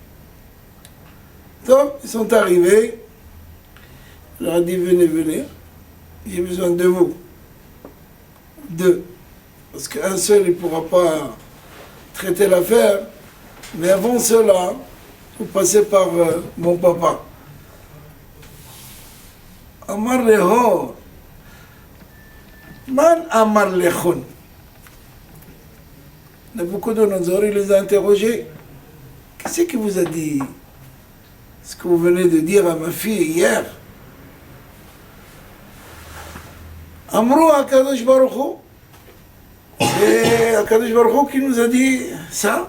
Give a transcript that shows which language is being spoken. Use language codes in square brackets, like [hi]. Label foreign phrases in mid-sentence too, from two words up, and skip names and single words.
[fr] Donc, ils sont arrivés, Il leur a dit, venez, j'ai besoin de vous. Deux. Parce qu'un seul, il ne pourra pas traiter l'affaire. Mais avant cela, vous passez par mon papa. [arc] אמר להו, מאן אמר לכון. [fr] Nabucodonosor, il les a interrogés. Qu'est-ce qui vous a dit ce que vous venez de dire à ma fille hier? [he] אמרו הקדוש ברוך הוא. [fr] C'est [he] הקדוש ברוך הוא [fr] qui nous a dit ça.